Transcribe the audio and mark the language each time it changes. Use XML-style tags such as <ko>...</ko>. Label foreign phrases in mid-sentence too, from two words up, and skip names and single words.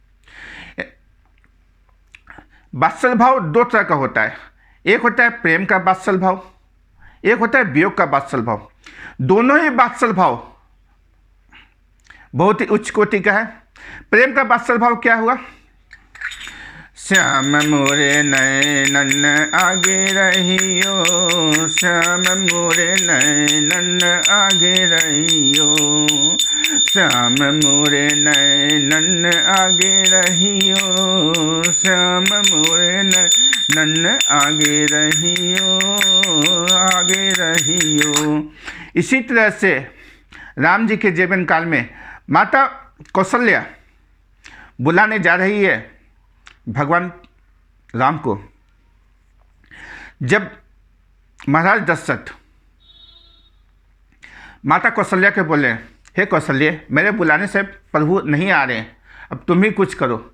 <hi>वात्सल भाव 2 तरह का होता है। एक होता है प्रेम का वात्सल भाव, एक होता है वियोग का वात्सल भाव। दोनों ही वात्सल भाव बहुत ही उच्च कोटि का है। प्रेम का वात्सल भाव क्या हुआ, श्याम मोरे नैनन आगे रहियो, श्याम मोरे नैनन आगे रहियो, श्याम मोरे नैनन आगे रहियो, श्याम मोरे नैनन आगे रहियो, आगे रहियो। इसी तरह से राम जी के जीवन काल में माता कौशल्या बुलाने जा रही है भगवान राम को। जब महाराज दशरथ माता कौशल्या के बोले, हे कौशल्य, मेरे बुलाने से प्रभु नहीं आ रहे हैं, अब तुम ही कुछ करो।</hi>